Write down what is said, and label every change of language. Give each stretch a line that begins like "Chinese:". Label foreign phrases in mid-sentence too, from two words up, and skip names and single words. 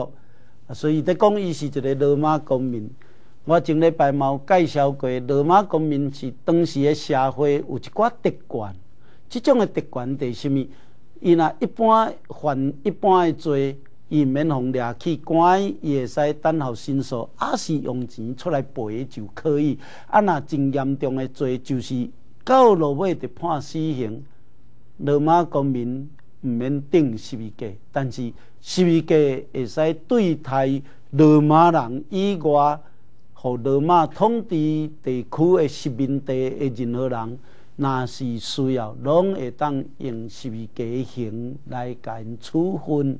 Min Nan Chinese: 所以，在讲伊是一个罗马公民。我前礼拜嘛有介绍过，罗马公民是当时的社会有一寡特权。这种的特权是啥物？伊若一般犯一般的罪，伊免互掠去关，伊会使等候申诉，也是用钱出来赔就可以。若真严重的罪，就是到落尾就判死刑。罗马公民毋免顶十字架，但是十字架会使对待罗马人以外，互罗马统治地区的殖民地的任何人，若是需要，拢会当用十字架刑来甲因处分。